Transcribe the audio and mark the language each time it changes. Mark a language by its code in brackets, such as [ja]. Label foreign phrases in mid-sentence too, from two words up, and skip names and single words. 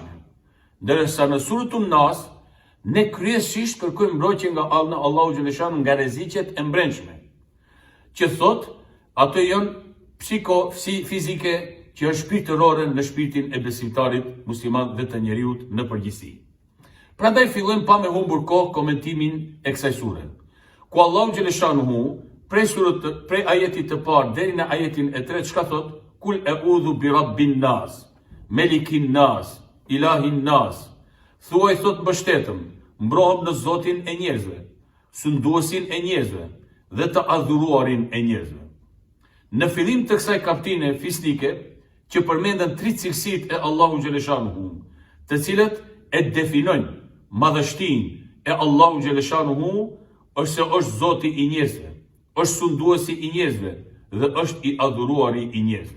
[sq] Ndërsa në suratul Nas ne kryesisht kërkojmë mbrojtje nga ana e Allahu Gjeleshanu nga rreziqet e brendshme, që thot ato janë fizike që janë shpirtërore në shpirtin e besimtarit musliman dhe të njeriut në përgjithësi. Prandaj fillojmë pa me humbur kohë komentimin e kësaj sure, ku Allahu Gjeleshanu prej ajetit të parë deri në ajetin e 3 çka thot? [ar] قل أعوذ برب الناس ملك الناس إله الناس. [sq] Thuaj thot mbështetëm, mbrohem në Zotin e njerëzve, sunduesin e njerëzve dhe të adhuruarin e njerëzve. Në fillim të kësaj kapitine fisnike, që përmenden 3 cilësitë e Allahu xhaleshanuhu, të cilët e definojnë madhështinë e Allahu xhaleshanuhu, është se është Zoti i njerëzve, është sunduesi i njerëzve dhe është i adhuruari i njerëzve.